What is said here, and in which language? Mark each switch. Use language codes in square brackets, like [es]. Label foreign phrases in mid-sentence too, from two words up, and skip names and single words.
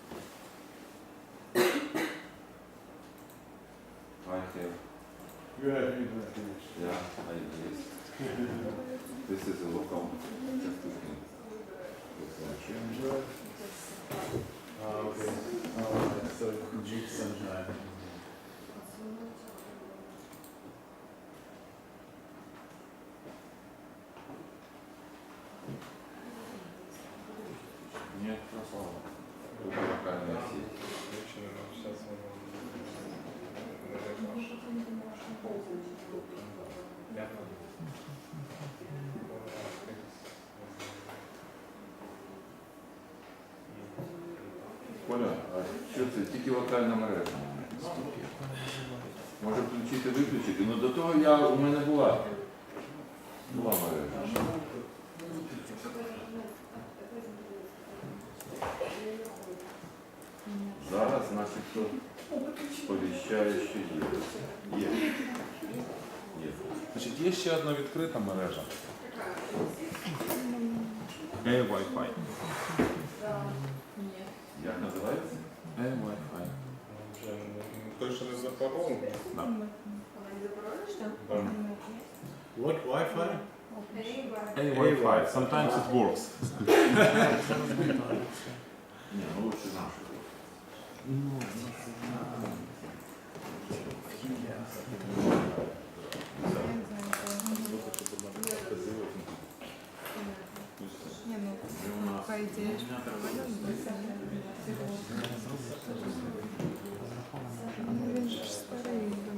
[en] I have. You have internet connection. Yeah, I exist. This is a local. Just looking. Okay. Alright, so it needs some time. [ru] Нет, пропало. Только локальная сеть. [uk] Коля, а що це? Тільки локальна мережа. Може включити, виключити. Ну до того у мене була мережа. Зараз начебто сповіщає, що є. Значить, є ще одна відкрита мережа. Wi-Fi. Як називається? Wi-Fi. [ru] Точно не запарол? Да. [en] What Wi-Fi? Wi-Fi. Sometimes it works. [uk] Ні, ну лучше нашу. Не, ну, [ru] по идее, [uk] він ж старий.